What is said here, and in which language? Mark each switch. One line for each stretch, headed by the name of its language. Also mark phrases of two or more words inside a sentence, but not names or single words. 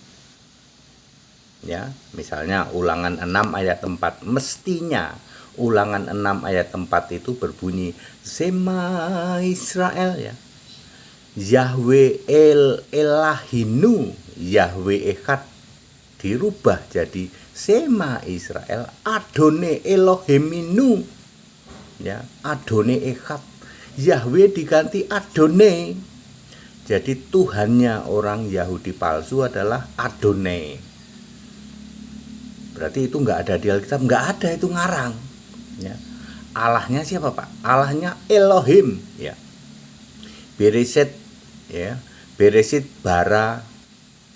Indonesian: Ya, misalnya Ulangan 6 ayat 4, mestinya Ulangan 6 ayat 4 itu berbunyi
Hebrew: שמע ישראל
Indonesian: ya.
Hebrew: יהוה אל אלהינו, יהוה אחד
Indonesian: dirubah jadi
Hebrew: שמע ישראל אדוני אלוהינו.
Indonesian: Ya,
Hebrew: אדוני אחד.
Indonesian: Yahweh diganti Adonai. Jadi Tuhannya orang Yahudi palsu adalah Adonai. Berarti itu enggak ada di Alkitab, enggak ada, itu ngarang. Ya. Allahnya siapa, Pak? Allahnya Elohim, ya. Beresit, ya.
Hebrew: בראשית ברא אלוהים.